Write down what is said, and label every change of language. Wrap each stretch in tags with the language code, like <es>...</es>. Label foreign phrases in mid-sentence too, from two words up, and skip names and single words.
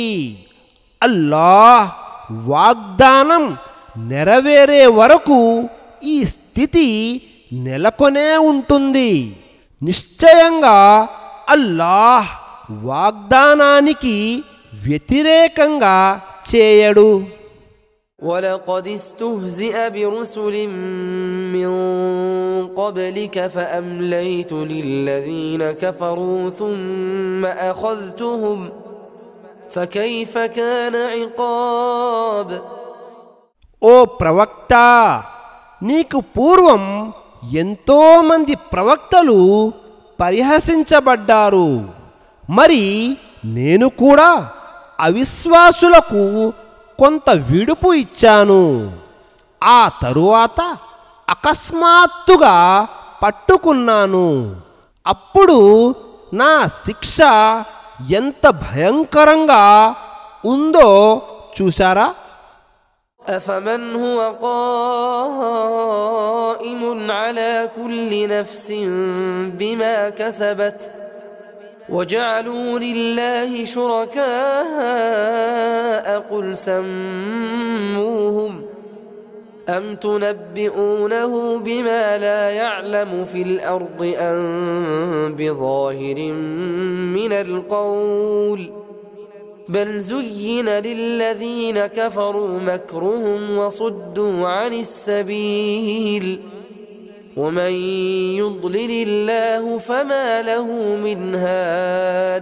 <te>అల్లాహ్ వాగ్దానం నెరవేరే వరకు ఈ స్థితి నెలకొనే ఉంటుంది. నిశ్చయంగా అల్లాహ్ వాగ్దానానికి వ్యతిరేకంగా చేయడు.</te> <ar>ولقد استهزئ برسل من قبلك فأمليت للذين كفروا ثم أخذتهم فكيف كان عقاب.</ar> <te>ఓ ప్రవక్త, నీకు పూర్వం ఎంతో మంది ప్రవక్తలు పరిహసించబడ్డారు. మరి నేను కూడా అవిశ్వాసులకు కొంత విడుపు ఇచ్చాను. ఆ తరువాత అకస్మాత్తుగా పట్టుకున్నాను. అప్పుడు నా శిక్ష ఎంత భయంకరంగా ఉందో చూసారా?</te> <ar>أفمن هو قائم على كل نفس بما كسبت وجعلوا لله شركاء قل سموهم أم تنبئونه بما لا يعلم في الأرض أم بظاهر من القول بل زين للذين كفروا مكرهم وصدوا عن السبيل ومن يضلل الله فما له من هاد.</ar>